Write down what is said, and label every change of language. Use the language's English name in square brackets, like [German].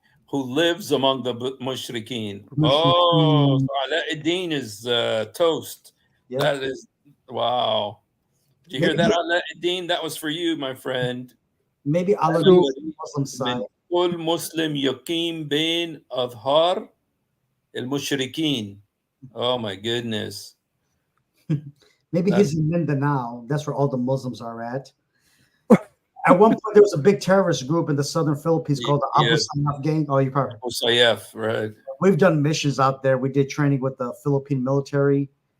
[English] Who lives among the mushrikeen. Oh, so Ala ad-Din is toast. Yep. That is, wow. Did you hear that, Ala ad-Din? That was for you, my friend. Maybe Allah knows the Muslim side. [Arabic] كل مسلم يقيم بين أظهار المشركين. [English] Oh my goodness. Maybe he's in Mindanao. That's where all the Muslims are at. At one point, there was a big terrorist group in the southern Philippines called the Abu Sayyaf gang. Oh, you probably. Abu Sayyaf, right. We've done missions out there. We did training with the Philippine military.